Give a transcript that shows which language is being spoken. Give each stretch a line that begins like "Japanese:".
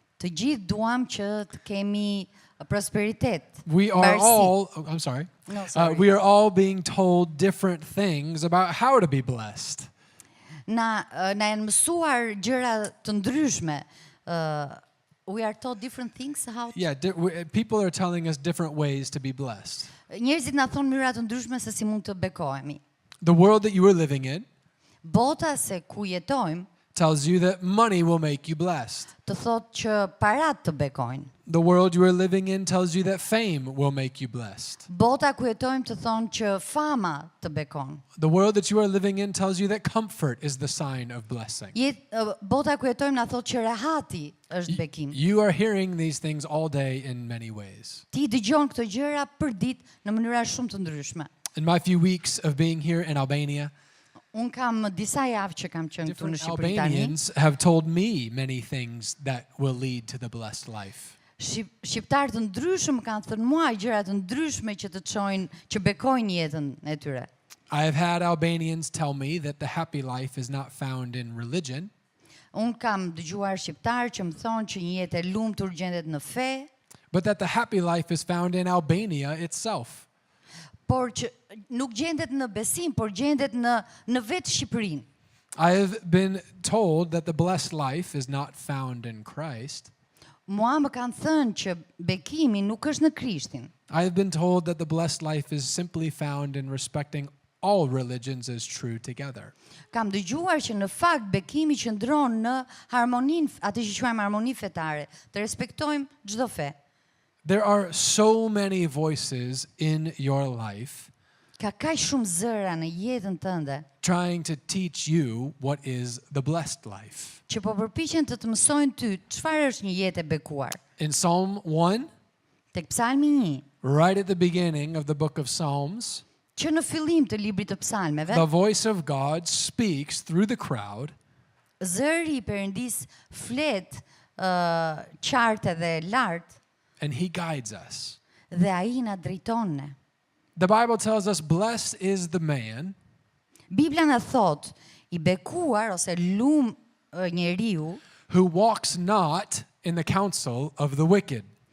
Albanian: Të gjithë duam që të kemi prosperitet.
English: We are
Albanian: mbarësi.
English: all, I'm sorry. No, sorry. We are all being told different things about how to be blessed.
Albanian: Na janë mësuar gjëra të ndryshme.
English: We are taught different things how to... Yeah, people are telling us different ways to be blessed.
Albanian: Njerëzit na thonë mënyra të ndryshme se si mund të bekohemi.
English: The world that you are living in
Albanian: Bota se ku jetojmë
English: tells you that money will make you blessed.
Albanian: të thotë që parat të bekojnë.
English: The world you are living in tells you that fame will make you blessed.
Albanian: Bota ku jetojmë të thonë që fama të bekon.
English: The world that you are living in tells you that comfort is the sign of blessing.
Albanian: Bota ku jetojmë na thotë që rehati është bekim.
English: You are hearing these things all day in many ways.
Albanian: Ti dëgjon këto gjëra për ditë në mënyra shumë të ndryshme.
English: In my few weeks of being here in Albania,
Albanian: Un kam disa javë që kam qenë këtu në
English: different
Albanian: Shqipëri tani.
English: Albanians have told me many things that will lead to the blessed life.
Albanian: Shqiptarë të ndryshëm kanë thënë mua gjëra të ndryshme që të çojnë, që bekojnë jetën e tyre.
English: I have had Albanians tell me that the happy life is not found in religion,
Albanian: Un kam dëgjuar shqiptarë që më thonë që një jetë e lumtur gjendet në fe,
English: but that the happy life is found in Albania itself.
Albanian: por që nuk gjendet në besim, por gjendet në vetë Shqipërinë.
English: I have been told that the blessed life is not found in Christ.
Albanian: Mua më kanë thënë që bekimi nuk është në Krishtin.
English: I have been told that the blessed life is simply found in respecting all religions as true together.
Albanian: Kam dëgjuar që në fakt bekimi qëndron në harmoninë, atë që quajmë harmoni fetare, të respektojmë çdo fe.
English: There are so many voices in your life
Albanian: Ka kaq shumë zëra në jetën tënde
English: trying to teach you what is the blessed life.
Albanian: që po përpiqen të mësojnë ty çfarë është një jetë e bekuar.
English: In Psalm 1,
Albanian: Tek Psalmi 1,
English: right at the beginning of the book of Psalms,
Albanian: që në fillim të librit të psalmeve,
English: the voice of God speaks through the crowd
Albanian: zëri i Perëndis flet qartë dhe lart
English: and he guides us.
Albanian: dhe ai na drejton ne.
English: The Bible tells us, blessed is the man
Albanian: Bibla na thot, i bekuar ose lum njeriu
English: who walks not in the counsel of the wicked.